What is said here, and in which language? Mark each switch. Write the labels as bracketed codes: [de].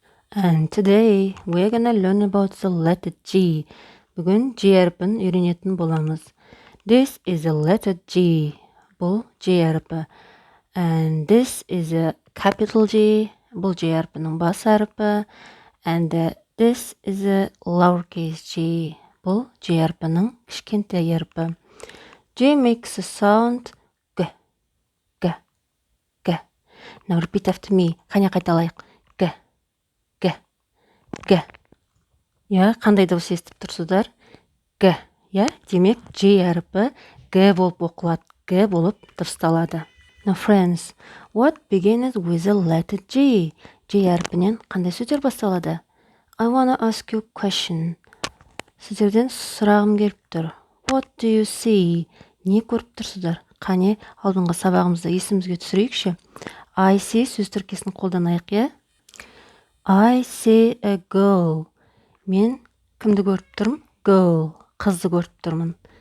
[en] And today we're gonna learn about the letter G. [kk] Бүгін G әріпін үйренетін боламыз. [en] This is a letter G. [kk] Бұл G әріпі. [en] And this is a capital G. [kk] Бұл G әріпінің бас әріпі. [en] And this is a lowercase G. [kk] Бұл G әріпінің кішкентай әріпі. [en] G makes a sound G. G. G. Now repeat after me. [kk] Қане қайталайық. [en] G. G. G. [kk] Я, қандай дауыс естіп тұрсыздар? [en] G. [kk] Я, демек G әріпі G болып оқылады. G болып дұрысталады. [en] Now friends, what begins with a letter G? [kk] G әріпінен қандай сөздер басталады? [en] I wanna ask you a question. [kk] Сіздерден сұрағым келіп тұр. [en] What do you see? [kk] Не көріп тұрсыздар? Қане алдыңғы сабағымызды есімізге түсірейікші. [en] I see [kk] сөз тіркесін қолданайық, е? [en] I see a girl. [kk] Мен кімді көріп тұрмын? [en] Girl. [kk] Қызды көріп тұрмын.